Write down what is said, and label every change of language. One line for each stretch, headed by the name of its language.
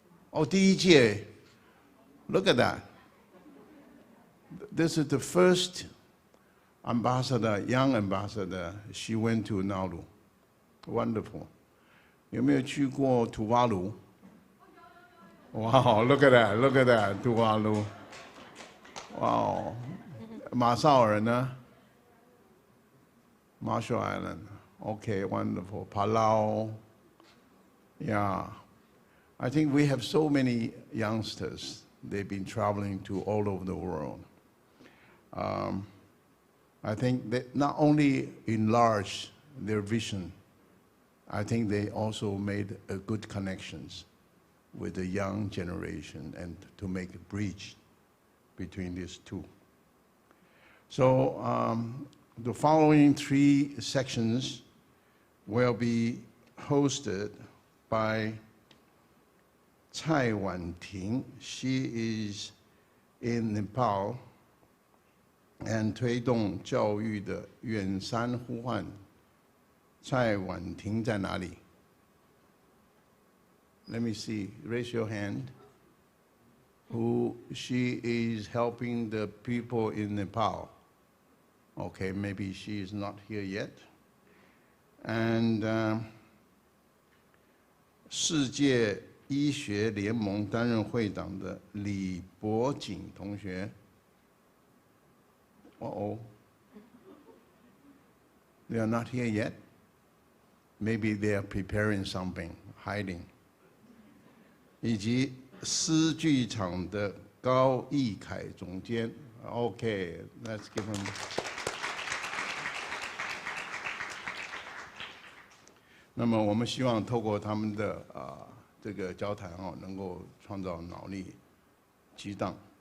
Chinese: 哦，第一届
English: ，Look at that. This is the first ambassador, young ambassador. She went to Nauru. Wonderful.
Chinese: 有没有去过土瓦卢？
English: 哇 ，Look at that, look at that， 土瓦卢。
Chinese: 哇，马绍尔呢 ？Marshall Island.
English: Okay, wonderful. Palau. Yeah. I think we have so many youngsters. They've been traveling to all over the world. I think they not only enlarged their vision, I think they also made a good connections with the young generation and to make a bridge between these two. So the following 3 sections will be hosted by Tsai Wan-ting. She is in Nepal and
Chinese: 推动教育的远山呼唤。蔡婉婷在哪里 ？
English: Let me see. Raise your hand. Who she is helping the people in Nepal. Okay, maybe she is not here yet.
Chinese: And 世界医学联盟担任会长的李柏锦同学。
English: They are not here yet. Maybe they are preparing something, hiding.
Chinese: 以及思剧场的高疫凯总监。
English: Okay, let's give him.
Chinese: 那么我们希望透过他们的这个交谈能够创造脑力激荡。